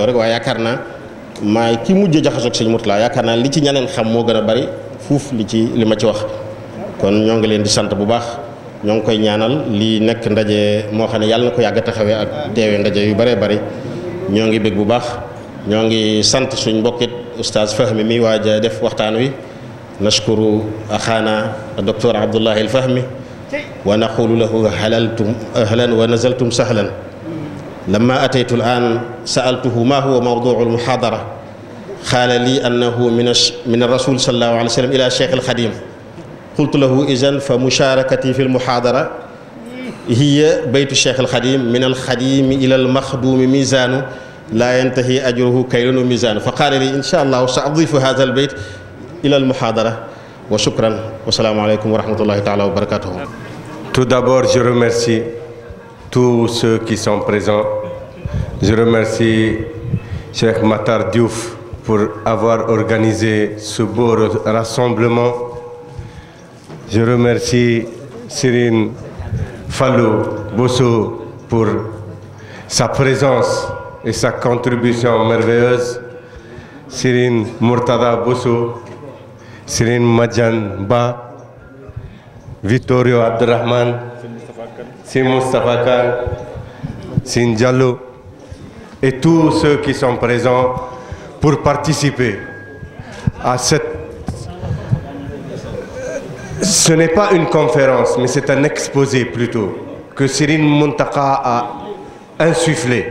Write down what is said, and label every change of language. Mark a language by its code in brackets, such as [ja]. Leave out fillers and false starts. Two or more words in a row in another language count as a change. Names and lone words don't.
[wo] rek waaye yaakaar naa maay ki mujj jaxasoog sëñ Mourtala yaakaar naa li ci ñeneen xam moo gën a bari fuuf li ma ci wax kon ñoo ngi leen di sant bu baax ñoo ngi koy ñaanal lii nekk ndaje moo xam ne yàlla na ko yàgg a taxawee ak teewee ndaje yu bëree bëri ñoo ngi bég bu baax ñoo ngi sant suñ mbokkit oustaz Fahmi mi waaj a def waxtaan wi [ar] نشكر أخانا دكتور عبد الله الفهمي ونقول له حللتم أهلا ونزلتم سهلا لما أتيت الآن سألته ما هو موضوع المحاضرة قال لي أنه من الرسول صلى الله عليه وسلم إلى الشيخ الخديم قلت له إذن فمشاركتي في المحاضرة هي بيت الشيخ الخديم من الخديم إلى المخدوم ميزان لا ينتهي أجره كيل وميزان فقال لي إن شاء الله سأضيف هذا البيت إلى المحاضرة وشكرا والسلام عليكم ورحمة الله تعالى وبركاته. [fr] Tout d'abord, je remercie tous ceux qui sont présents. Je remercie Cheikh Makhtar Diouf pour avoir organisé ce beau rassemblement. Je remercie Serigne Fallou Bosso pour sa présence et sa contribution merveilleuse. Serigne Mourtada Bosso, Serigne Madiane Ba, Vittorio Abderrahman, Sim Mustafa Khan, Sin Diallo et tous ceux qui sont présents pour participer à cette... Ce n'est pas une conférence, mais c'est un exposé plutôt, que Serigne Mountakha a insufflé.